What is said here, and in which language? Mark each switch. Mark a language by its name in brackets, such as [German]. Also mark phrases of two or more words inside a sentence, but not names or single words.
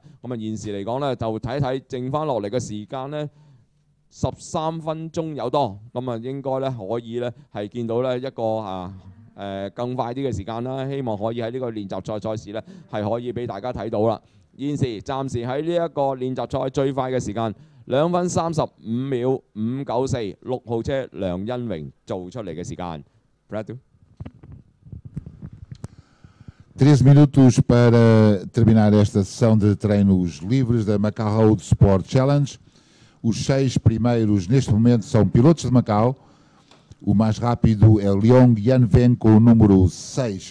[Cantonese] 咁啊現時嚟講咧就睇睇剩翻落嚟嘅時間咧。13分鐘有多，咁啊應該咧可以咧係見到咧一個更快啲嘅時間啦。希望可以喺呢個練習賽試咧係可以俾大家睇到啦。現時暫時喺呢一個練習賽最快嘅時間2分35秒594，6號車梁恩榮做出嚟嘅時間。Brad。 [Portuguese] 13 minutos para terminar esta sessão de treinos livres da Macau Road Sport Challenge. Os 6 primeiros neste momento são pilotos de Macau. O mais rápido é Leong Yanveng com o número 6.